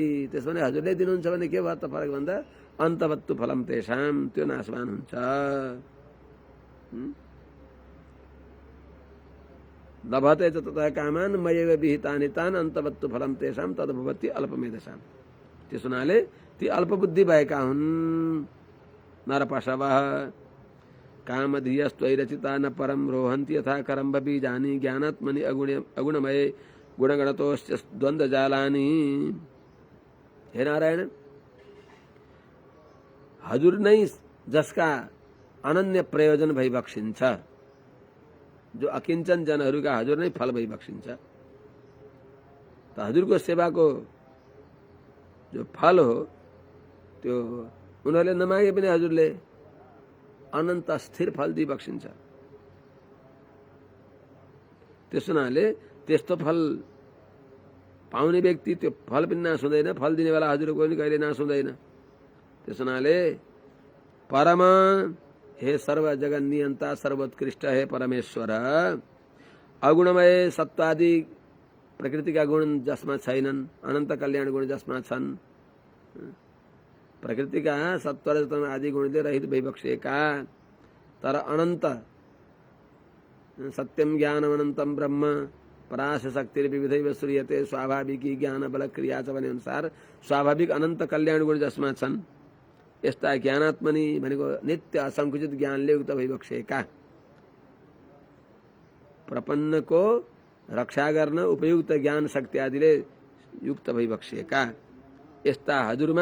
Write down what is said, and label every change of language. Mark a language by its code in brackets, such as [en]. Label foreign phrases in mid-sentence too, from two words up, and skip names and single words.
[ne] त्यस भने हजुरले दिनुहुन्छ भने के भयो त फरक भन्दा [sa] अन्तवत्तु फलम तेषाम, [ne] त्यो नाशवान हुन्छ। [sa] लभते च ततः कामान मयैव विहितानि तान् अन्तवत्तु फलम तेषाम तद्भवति अल्पमेधसाम्। [ne] त्यस हुनाले ती अल्पबुद्धि भएका हुन् नरपशवः। [sa] कामधियस्त्वैरचिता न परम रोहन्ति यथा करम्ब बीजानि ज्ञानात्मनि अगुणमये गुणगणतोश्च द्वन्द्वजालानि। [ne] हे नारायण, हजुर नै जसका अनन्य प्रयोजन भई बक्सिन्छ, जो अकिञ्चन जनहरूका हजुर नै फल भई बक्सिन्छ, त हजुरको सेवाको जो फल हो त्यो उनीहरूले नमागे पनि हजुरले अनन्त स्थिर फल दिइबक्सिन्छ। त्यस हुनाले त्यस्तो फल पाउने व्यक्ति त्यो फल पनि नाश हुँदैन, फल दिने बेला हजुरको पनि कहिले नाश हुँदैन। त्यस हुनाले परम हे सर्व जगन नियन्ता सर्वोत्कृष्ट हे परमेश्वर, अगुणमय सत्वादि प्रकृतिका गुण जसमा छैनन्, अनन्त कल्याण गुण जसमा छन्, प्रकृतिका सत्व रजतम आदि गुणले रहित भइबक्सेका तर अनन्त [sa] सत्यम ज्ञानम अनन्तम ब्रह्म पराश शक्ति विविधैव श्रूयते स्वाभाविकी ज्ञान बल क्रिया [ne] छ भने अनुसार स्वाभाविक अनन्त कल्याण गुण जसमा छन्, यस्ता ज्ञानात्मनि भनेको नित्य असंकुचित ज्ञानले युक्त भइबक्सेका, प्रपन्नको रक्षा गर्न उपयुक्त ज्ञान शक्ति आदिले युक्त भइबक्सेका यस्ता हजुरमा